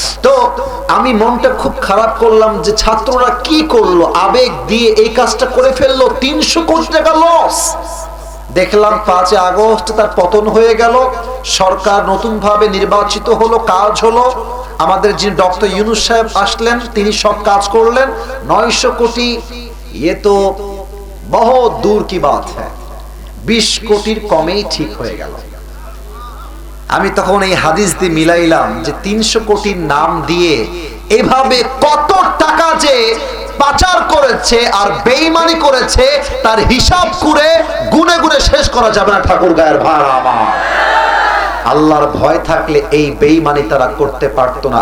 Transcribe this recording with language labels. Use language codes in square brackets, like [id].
[bn] তো আমি মনটা খুব খারাপ করলাম যে ছাত্ররা কি করলো, আবেগ দিয়ে এই কাজটা করে ফেললো, 300 কোটি টাকা লস। দেখলাম 5 আগস্ট তার পতন হয়ে গেল, সরকার নতুন ভাবে নির্বাচিত হলো, কাজ হলো, আমাদের যিনি ডক্টর ইউনূস সাহেব আসলেন, তিনি সব কাজ করলেন। 900 কোটি, [hi] ये तो बहुत दूर की बात है, [bn] 20 কোটির কমেই ঠিক হয়ে গেল। আমি তখন এই হাদিস দিয়ে মিলাইলাম যে 300 কোটির নাম দিয়ে এভাবে কত টাকা যে পাচার করেছে আর বেঈমানি করেছে, তার হিসাব করে গুনে গুনে শেষ করা যাবে না। ঠাকুর গায়ের ভাড়া আমার, আল্লাহর ভয় থাকলে এই বেঈমানি তারা করতে পারতো না।